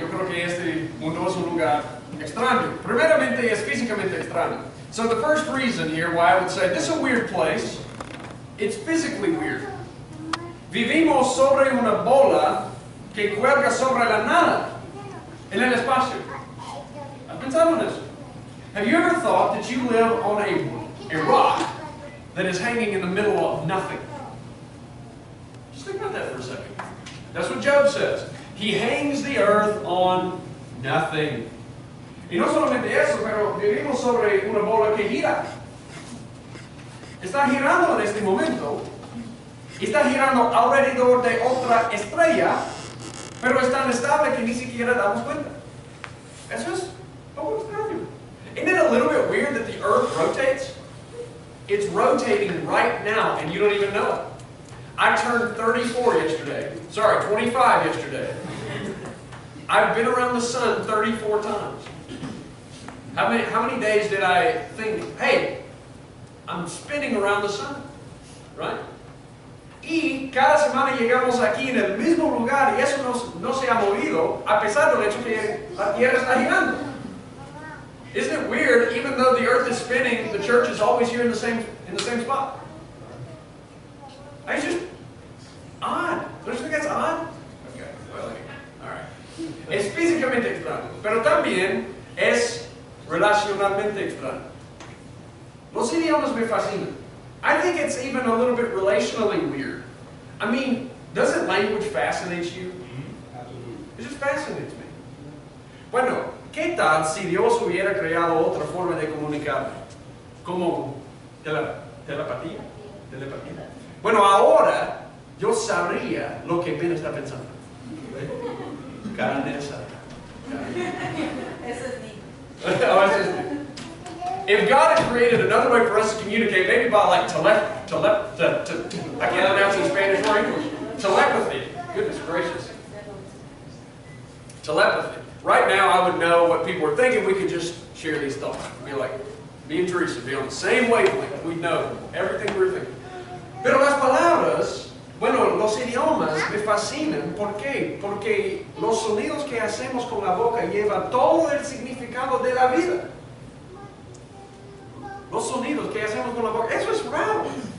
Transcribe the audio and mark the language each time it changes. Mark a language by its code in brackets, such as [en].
[es] Yo creo que este mundo es un lugar extraño. Primeramente, es físicamente extraño. [en] So the first reason here why I would say this is a weird place, it's physically weird. [es] Vivimos sobre una bola que cuelga sobre la nada, en el espacio. ¿Has pensado en eso? [en] Have you ever thought that you live on a rock that is hanging in the middle of nothing? Just think about that for a second. That's what Job says. He hangs the earth on nothing. [es] Y no solamente eso, pero vivimos sobre una bola que gira. Está girando en este momento. Está girando alrededor de otra estrella, pero es tan estable que ni siquiera damos cuenta. Eso es algo extraño. [en] Isn't it a little bit weird that the earth rotates? It's rotating right now and you don't even know it. I turned 34 yesterday. Sorry, 25 yesterday. I've been around the sun 34 times. How many days did I think, hey, I'm spinning around the sun? Right? [es] Y cada semana llegamos aquí en el mismo lugar y eso no se ha movido a pesar del hecho que la Tierra está girando. [en] Isn't it weird, even though the earth is spinning, the church is always here in the same spot? It's just odd. Don't you think that's odd? Okay, well, all right. [es] Es físicamente extraño, pero también es relacionalmente extraño. Los idiomas me fascinan. [en] I think it's even a little bit relationally weird. I mean, doesn't language fascinate you? It just fascinates me. [es] Bueno, ¿qué tal si Dios hubiera creado otra forma de comunicar? Como telepatía. Bueno, ahora yo sabría lo que Ben está pensando. Carne asada. Eso es neat. [en] Oh, that's just neat. If God had created another way for us to communicate, maybe by like I can't pronounce it in Spanish or English. Telepathy. Goodness gracious. Telepathy. Right now, I would know what people are thinking. We could just share these thoughts. Be like, me and Teresa, be on the same wavelength. We'd know everything we're thinking. [es] Pero las palabras, bueno, los idiomas me fascinan. ¿Por qué? Porque los sonidos que hacemos con la boca llevan todo el significado de la vida. Los sonidos que hacemos con la boca, eso es raro.